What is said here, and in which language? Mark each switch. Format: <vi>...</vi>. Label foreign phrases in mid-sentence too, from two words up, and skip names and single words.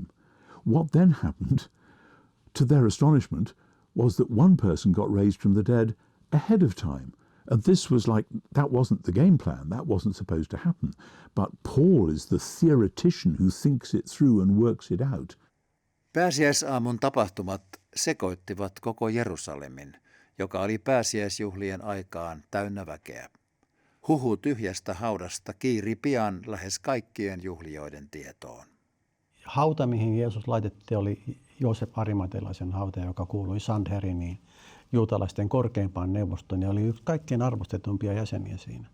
<en>What then happened, to their astonishment, was that one person got raised from the dead ahead of time. And this was like, that wasn't the game plan, that wasn't supposed to happen. But Paul is the theoretician who thinks it through and works it out.</en> <fi>Pääsiäisaamun tapahtumat sekoittivat koko Jerusalemin, joka oli pääsiäisjuhlien aikaan täynnä väkeä. Huhu tyhjästä haudasta kiiri pian lähes kaikkien juhlijoiden tietoon. Hauta, mihin Jeesus laitettiin, oli Joosef Arimatelaisen hauta, joka kuului Sanheriniin, juutalaisten korkeimpaan neuvostoon, ja oli yksi kaikkein arvostetumpia jäseniä siinä.</fi>